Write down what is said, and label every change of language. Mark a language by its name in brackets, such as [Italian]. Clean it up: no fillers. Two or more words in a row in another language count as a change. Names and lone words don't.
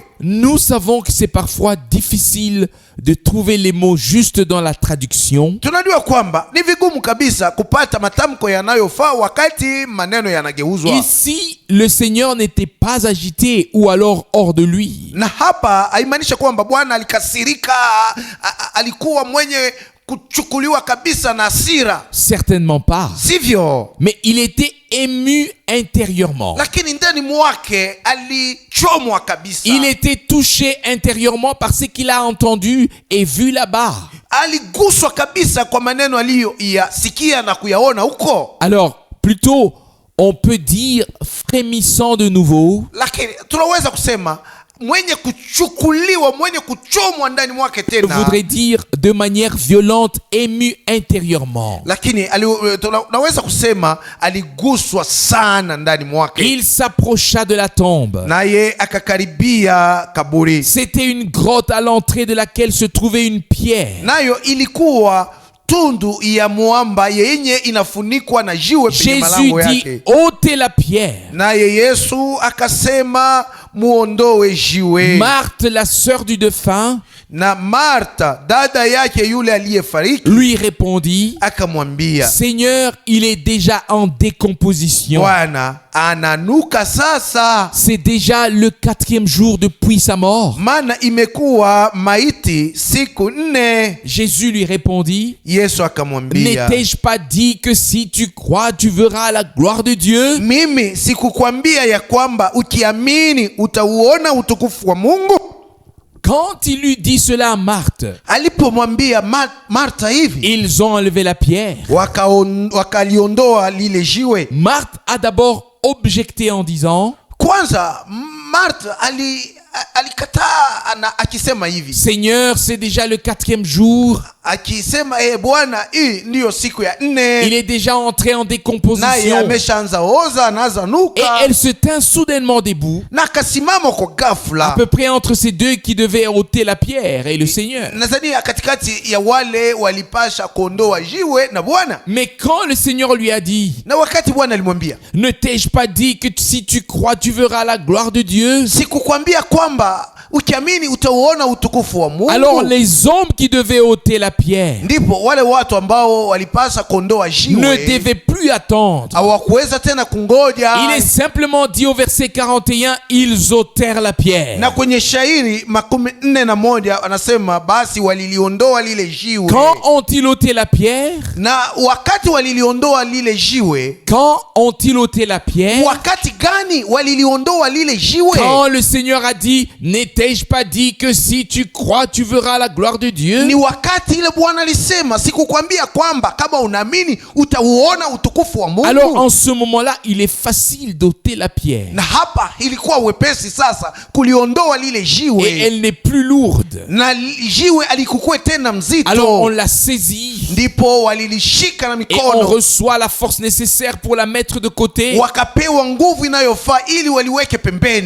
[French] nous savons que c'est parfois difficile de trouver les mots justes dans la traduction. [Swahili] Tunajua kwamba ni vigumu kabisa kupata matamko yanayofaa wakati maneno yanageuzwa. [French] Ici, le Seigneur n'était pas agité ou alors hors de lui. [Swahili] Na hapa haimaanisha kwamba Bwana alikasirika, alikuwa mwenye kuchukuliwa kabisa na hasira, [French] Certainement pas. [Swahili] sivyo? [French] Mais il était ému intérieurement. [Swahili] Lakini ndani mwake alichomwa kabisa. [French] Il était touché intérieurement par ce qu'il a entendu et vu là-bas. [Swahili] Aliguswa kabisa kwa maneno aliyoyasikia na kuyaona huko. [French] Alors, plutôt, on peut dire frémissant de nouveau. [Swahili] Lakini tunaweza kusema mwenye kuchukuliwa, mwenye kuchomwa ndani mwake [French] Je [Swahili] tena. [French] voudrais dire de manière violente, ému intérieurement. [Swahili] Lakini tunaweza kusema aliguswa sana ndani mwake. [French] Il s'approcha de la tombe. [Swahili] Naye akakaribia kaburi. [French] C'était une grotte à l'entrée de laquelle se trouvait une pierre. [Swahili] Nayo ilikuwa tundu ya mwamba yenye inafunikwa na jiwe penye [French] Jésus [Swahili] malango [French] dit, [Swahili] yake. [French] ôtez la pierre. [Swahili] Naye Yesu akasema muondoe jiwe. [French] Marthe, la sœur du défunt, [Swahili] Na Martha dada yake yule aliyefariki [French] lui répondit, [Swahili] akamwambia, [French] Seigneur, il est déjà en décomposition. [Swahili] Bwana ananuka sasa, [French] C'est déjà le 4e jour depuis sa mort. [Swahili] maana imekuwa maiti siku 4. [French] Jésus lui répondit, [Swahili] Yesu akamwambia, [French] n'ai-je pas dit que si tu crois, tu verras la gloire de Dieu? [Swahili] mimi sikukwambia ya kwamba ukiamini utauona utukufu wa Mungu? [French] Quand il lui dit cela à Marthe, [Swahili] Alipomwambia Martha hivi, [French] ils ont enlevé la pierre. [Swahili] wakaliondoa lile jiwe. [French] Marthe a d'abord objecté en disant, [Swahili] Kwanza Martha alikataa akisema hivi, [French] Seigneur, c'est déjà le 4e jour. [Swahili] akisema Bwana, hii ndiyo siku ya 4. [French] Il est déjà entré en [Swahili] Naye [French] décomposition. [Swahili] ameshaanza oza, anaanza [French] Et [Swahili] nuka, [French] elle se tint soudainement debout, [Swahili] na akasimama kwa [French] à [Swahili] ghafla. [French] peu près entre ces deux qui devaient ôter la pierre et le Seigneur. [Swahili] Nadhani katikati ya wale walipasha kuondoa jiwe na Bwana. [French] Mais quand le Seigneur lui a dit, [Swahili] Na wakati Bwana alimwambia, [French] ne t'ai-je pas dit que si tu crois, tu verras la gloire de Dieu? [Swahili] sikukwambia kwamba ukiamini utauona utukufu wa Mungu? [French] Alors les hommes qui devaient ôter la pierre [Swahili] Ndipo wale watu ambao walipasa kuondoa [French] ne [Swahili] jiwe [French] devaient plus attendre. [Swahili] hawakuweza tena kungoja. [French] Il est simplement dit au verset 41, ils ôtèrent la pierre. [Swahili] Na kwenye shairi 41 anasema basi waliliondoa lile jiwe. [French] Quand ont-ils ôté la pierre? [Swahili] Na wakati waliliondoa lile jiwe, [French] Quand ont-ils ôté la pierre? [Swahili] wakati gani waliliondoa lile jiwe? [French] Quand le Seigneur a dit, n'ai-je pas dit que si tu crois, tu verras la gloire de Dieu? [Swahili] Ni wakati ile Bwana alisema, sikukwambia kwamba kama unaamini utauona utukufu wa Mungu? [French] Alors en ce moment-là, il est facile d'ôter la pierre. [Swahili] Na hapa ilikuwa wepesi sasa kuliondoa lile [French] Et [Swahili] jiwe, [French] elle n'est plus lourde. [Swahili] na jiwe alikukue tena [French] Alors on [Swahili] mzito. [French] la saisit [Swahili] Ndipo walilishika na [French] et on [Swahili] mikono, [French] reçoit la force nécessaire pour la mettre de côté. [Swahili] wakapewa nguvu inayofaa ili waliweke pembeni.